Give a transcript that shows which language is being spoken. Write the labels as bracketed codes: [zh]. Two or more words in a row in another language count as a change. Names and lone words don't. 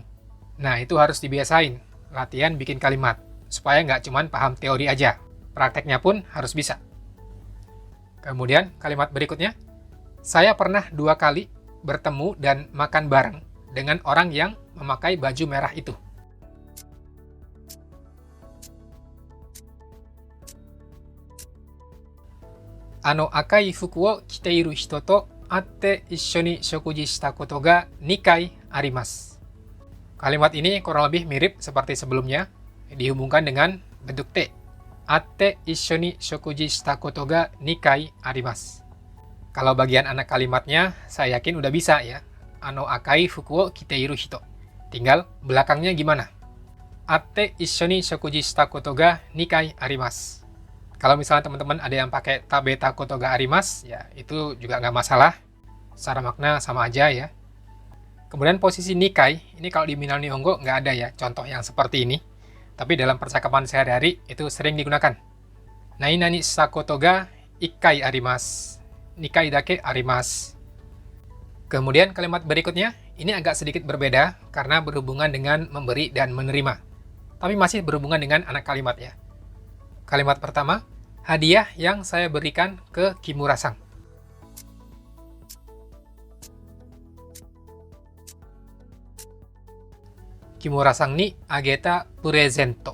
[id] Nah, itu harus dibiasain, latihan bikin kalimat, supaya nggak cuman paham teori aja. Prakteknya pun harus bisa. Kemudian, kalimat berikutnya, saya pernah 2 kali bertemu dan makan bareng dengan orang yang memakai baju merah itu. [ja] 赤い服を着ている人と会って一緒に食事したことが2回あります. [id] Kalimat ini kurang lebih mirip seperti sebelumnya, dihubungkan dengan bentuk T. [ja] 会って一緒に食事したことが2回あります. [id] Kalau bagian anak kalimatnya, saya yakin udah bisa ya. [ja] 赤い服を着ている人. [id] Tinggal belakangnya gimana? [ja] 会って一緒に食事したことが2回あります. [id] Kalau misalnya teman-teman ada yang pakai [ja] 食べたことがあります, [id] ya itu juga nggak masalah. Secara makna sama aja ya. Kemudian posisi nikai, ini kalau di Minal Nihongo nggak ada ya contoh yang seperti ini. Tapi dalam percakapan sehari-hari itu sering digunakan. [ja] 何々さことが1回あります. 2回だけあります. [id] Kemudian kalimat berikutnya, ini agak sedikit berbeda karena berhubungan dengan memberi dan menerima. Tapi masih berhubungan dengan anak kalimat ya. Kalimat pertama, hadiah yang saya berikan ke Kimura-san. [ja] 木村さんにあげたプレゼント.